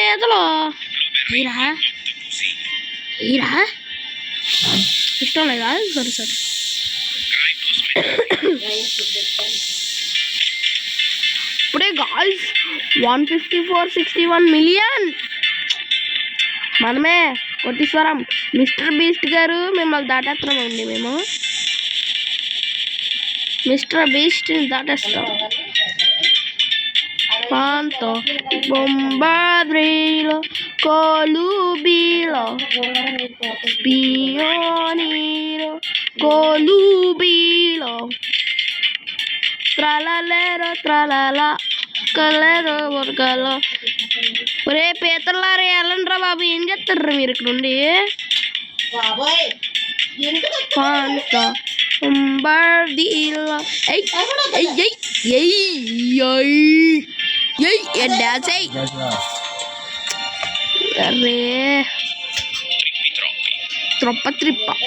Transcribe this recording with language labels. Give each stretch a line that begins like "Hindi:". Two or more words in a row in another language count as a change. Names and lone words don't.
Telugu: ఈరా ఇష్టం లేదా సరే ఇప్పుడే గాయ్స్ 154.61 మిలియన్ మనమే కోటీశ్వరం మిస్టర్ బీస్ట్ గారు మిమ్మల్ని దాటేస్తున్నామండి మేము మిస్టర్ బీస్ట్ దాటేస్తాం Panto, bombardilo, colubilo, pioniro, colubilo, tralalero, tralala, calero, borgalo. ఒరే పీతలారే వెళ్ళండ్రా బాబు ఏం చేస్తార్రా మీరు ఇక్కడ ఉండి Panto, bombardilo, డాన్స్ అరే త్రిప్ప